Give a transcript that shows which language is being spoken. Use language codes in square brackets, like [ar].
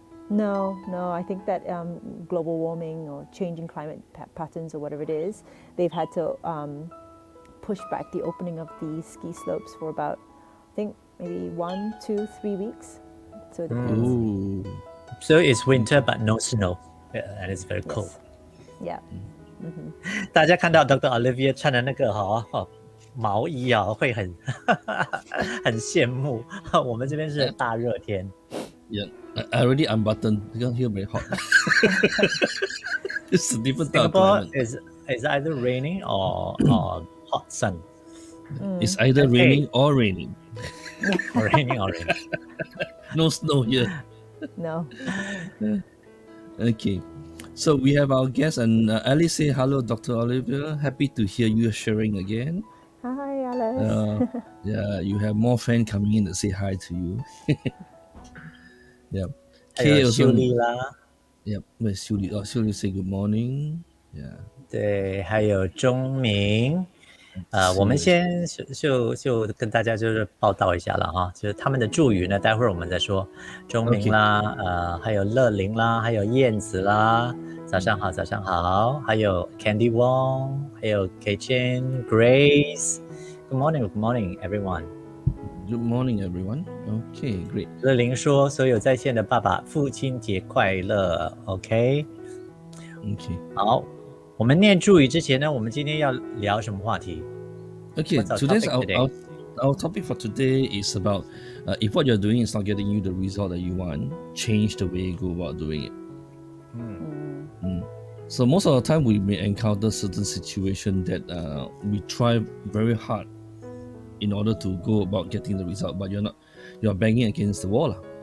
[en] No, I think that global warming or changing climate patterns or whatever it is, they've had to push back the opening of the ski slopes for about, I think, maybe 1, 2, 3 weeks. So it depends. Ooh. So it's winter but no snow, and it's very cold. Yeah. [zh] 大家看到 Dr. Olivia 穿的那个毛衣啊，会很很羡慕。我们这边是大热天。 [en] Yeah, I already unbuttoned because here very hot. It's a different type of Singapore climate. is either raining or hot sun. It's either raining or raining. Raining or raining. No snow here. No. Okay. So we have our guest, and Alice say hello, Dr. Olivia. Happy to hear you sharing again. Hi, Alice. Yeah, you have more fans coming in to say hi to you. Yeah. [zh] 还有秀丽啦。 [en] Yep. Where's Xiuli? Oh, Xiuli say good morning. Yeah. [zh] 对，还有钟明。我们先就跟大家就是报道一下了哈，就是他们的祝语呢，待会儿我们再说。钟明啦，还有乐玲啦，还有燕子啦，早上好，早上好。还有 [en] Candy Wong， 还有 K Chen Grace。Good morning, good morning, everyone. Good morning, everyone. Okay, great. [zh] 乐玲说：“所有在线的爸爸，父亲节快乐。” OK。 好。我们念祝语之前呢，我们今天要聊什么话题 [en] ？Okay, our topic for today is about if what you're doing is not getting you the result that you want, change the way you go about doing it. So most of the time we may encounter certain situations that we try very hard in order to go about getting the result, but you're banging against the wall.